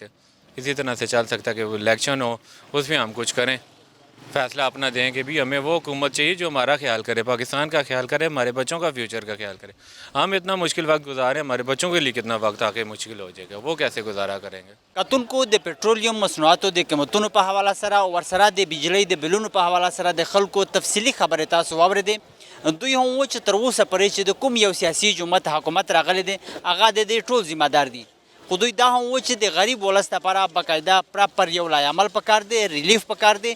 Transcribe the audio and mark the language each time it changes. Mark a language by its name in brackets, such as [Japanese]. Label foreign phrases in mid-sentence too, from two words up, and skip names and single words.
[Urdu] اسی طرح سے چل سکتا ہے کہ الیکشن ہو, اس میں ہم کچھ کریں, فیصلہ اپنا دیں کہ بھی ہمیں وہ حکومت چاہیے جو ہمارا خیال کرے, پاکستان کا خیال کرے, ہمارے بچوں کا فیوچر کا خیال کرے. ہم اتنا مشکل وقت گزارے, ہمارے بچوں کے لیے کتنا وقت آ کے مشکل ہو جائے گا, وہ کیسے گزارا کریں گے. [Pashto] کتن کو د پیٹرولیم مصنوعاتو د قیمتونو په حواله سره ورسره د بجلی د بلونو په حواله سره د خلکو تفصیلي خبرې تاسو واورېدې. دوی هم و چې تر اوسه پورې چې د کوم یو سیاسي جماعت حکومت راغلی دی هغه د دې ټول ذمہ دار دي, خو دوی دا هم و چې د غریب ولس لپاره باقاعده پراپر یو لایعمل پکار دی, ریلیف پکار دی.